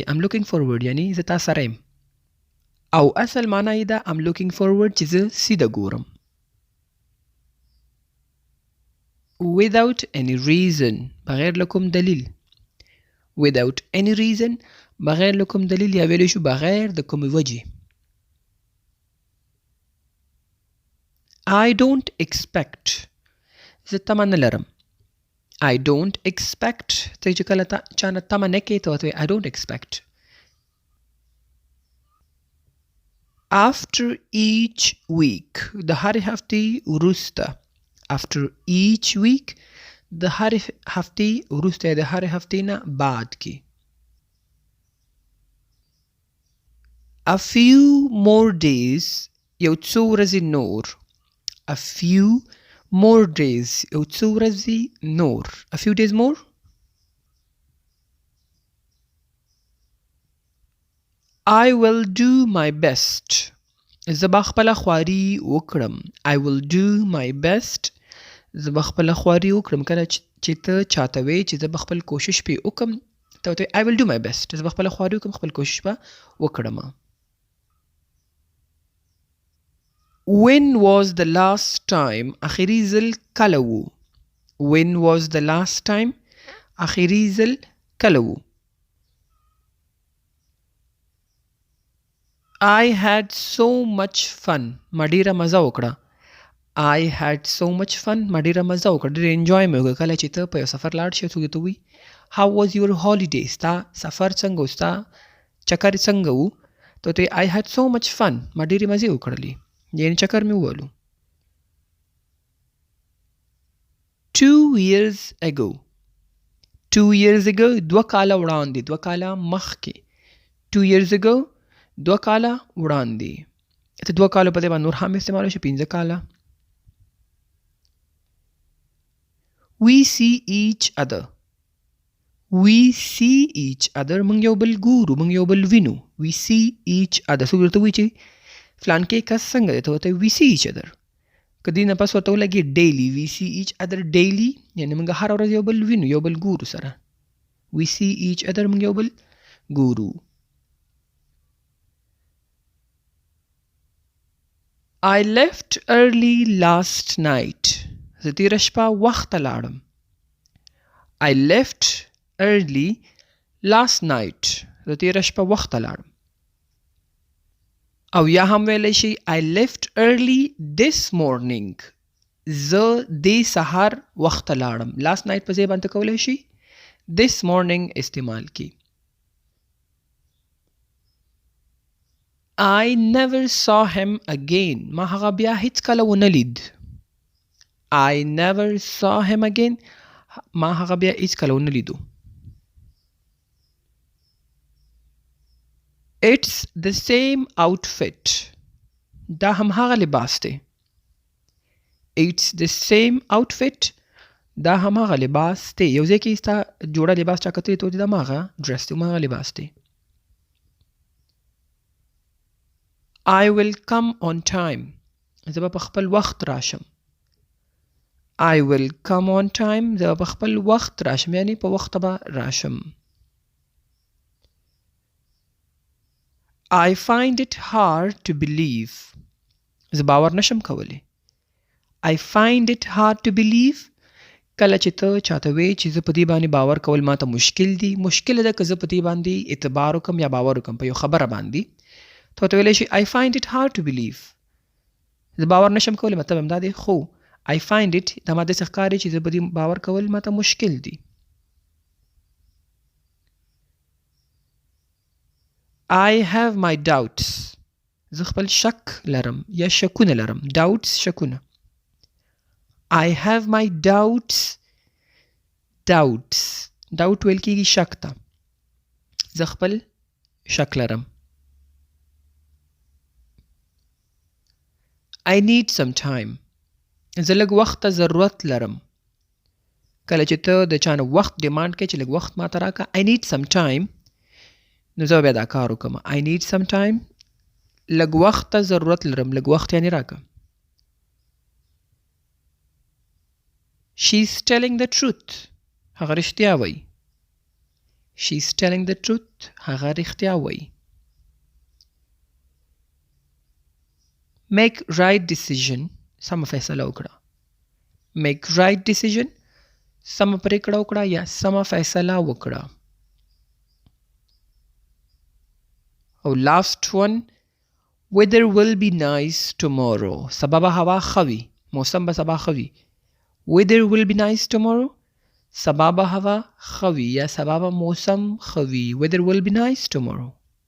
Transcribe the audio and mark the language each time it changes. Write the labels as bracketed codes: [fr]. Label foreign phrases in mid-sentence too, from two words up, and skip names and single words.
[en] I'm looking forward [ps] یعنې زه تا سره یم. او اصل معنا یې ده [en] I'm looking forward [ps] چې زه سیده ګورم. [en] Without any reason. [ps] بغیر له کوم دلیل. [en] Without any reason. [ps] بغیر له کوم دلیل یا ویلی شو بغیر د کومې وجې. [en] I don't expect. [ps] زه تمه نه لرم. [en] I don't expect. [ps] ته چې کله چا نه تمه نه کوې ته ورته وایې [en] I don't expect. After each week. [ps] د هرې هفتې وروسته. [en] After each week. [ps] د هرې هفتې وروسته یا د هرې هفتې نه بعد کې. [en] A few more days [ps] یو څو ورځې نور. [en] A few more days [ps] یو څو ورځې نور. [en] A few days more. I will do my best. [ps] زه به خپله خواري وکړم. [en] I will do my best. [ps] زه به خپله خواري وکړم. کله چې ته چاته وې چې زه به خپل کوشش پې وکړم ته ورته [en] I will do my best. [ps] زه به خپله خواري وکړم خپل کوشش به وکړم. [en] When was the last time [ps] اخري ځل کله و. [en] When was the last time [ps] اخري ځل کله و. [en] I had so much fun. [ps] ما ډېره مزه وکړه. [en] I had so much fun. [ps] ما ډېره مزه وکړه. ډېر انجوای مې وکړه. کله چې ته په یو سفر لاړ شې څوک درته ووایي [en] How was your holiday? [ps] ستا سفر څنګه و؟ ستا چکر څنګه و؟ ته ورته [en] I had so much fun. [ps] ما ډېرې مزې وکړلې. یعنې چکر مې ووهلو. [en] 2 years ago. 2 years ago [ps] 2 کاله وړاندې. 2 کاله مخکې. [en] 2 years ago [ps] 2 کاله وړاندې. ته 2 کالو په دې باندې نور هم استعمالولی شي. 5 کاله. [en] We see each other. We see each other. [ps] موږ یو بل ګورو. موږ یو بل وینو. [en] We see each other. [ps] څوک درته وایي چې فلان کې کس څنګه دی ته ورته [en] we see each other. [ps] که دې نه پس ورته ولګي [en] daily. We see each other daily. [ps] یعنې موږ هره ورځ یو بل وینو یو بل ګورو سره. [en] We see each other. [ps] موږ یو بل ګورو. [en] I left early last night. [ps] زه تېره شپه وخته لاړم. I left early last night. زه تېره شپه وخته لاړم. او یا هم ویلی شي [en] I left early this morning. [ps] زه دې سهار وخته لاړم. [en] last night [ps] په ځای باندې کولی شي [en] this morning [ps] استعمال کی. [en] I never saw him again. [ps] ما هغه بیا هیڅ کله ونه لید. [en] I never saw him again. [ps] ما هغه بیا هیڅ کله ونه لیدو. [en] It's the same outfit. [ps] دا هم هغه لباس دی. [en] It's the same outfit. [ps] دا هم هغه لباس دی. یو ځای کې ستا جوړه لباس چا کتلی ته دا هم هغه ډرس دی. هم هغه لباس دی. [en] I will come on time. [ps] زه به په خپل وخت راشم. [en] I will come on time. [ps] زه به په خپل وخت راشم. یعنی په وخت به راشم. [en] I find it hard to believe. [ps] زه باور نشم کولی. [en] I find it hard to believe. [ps] کله چې ته چاته وې چې زه په دې باندې باور کول ماته مشکل دي. مشکل ده که زه په دې باندې اعتبار وکړم یا باور وکړم په یو خبره باندې. ته ورته ویلی شي [en] I find it hard to believe. [ps] زه باور نشم کولی مطلب همدا دی. خو [en] I find it [ps] دا ما داسې ښکاري چې زه په دې باور کول ماته مشکل دي. [en] I have my doubts. [ps] زه خپل شک لرم یا شکونه لرم. [en] doubts شکونه. I have my doubts. [ps] doubts. doubt ویل کېږي شک ته. زه خپل شک لرم. [en] I need some time. [ps] زه لږ وخت ته ضرورت لرم. کله چې ته د چا نه وخت ډیمانډ کوې چې لږ وخت ماته راکړه [en] I need some time. [ps] نو زه بیا دا کار وکړم. [en] I need some time. [ps] لږ وخت ته ضرورت لرم. لږ وخت یعنې راکړه. [en] She's telling the truth. [ps] هغه رښتیا وایي. [en] She's telling the truth. [ps] هغه رښتیا وایي. [en] Make right decision. [ps] سمه فیصله وکړه. [en] Make right decision. [ps] سمه پرېکړه وکړه یا سمه فیصله وکړه. [en] او last one. Weather will be nice tomorrow. [ps] سبا به هوا ښه وي. موسم به سبا ښه وي. [en] Weather will be nice tomorrow. [ps] سبا به هوا ښه وي یا سبا به موسم ښه وي. [en] Weather will be nice tomorrow.